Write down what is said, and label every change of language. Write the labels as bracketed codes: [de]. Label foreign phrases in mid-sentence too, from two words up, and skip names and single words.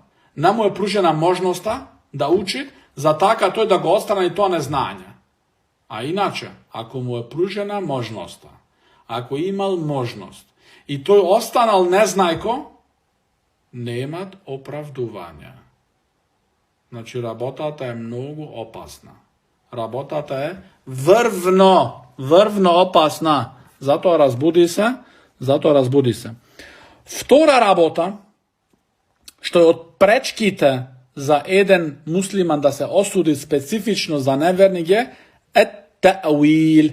[mk] Не му е пружена можноста да учит, за така то е да го одстрани то незнање. А инаку, ако му е пружена можноста, ако имал можност, и то е останал незнајко, немат оправдувања. Значи, работа та е многу опасна. работата е врвно опасна. Затоа разбуди се. Втора работа, што е од пречките за еден муслиман да се осуди специфично за неверник е та'вил.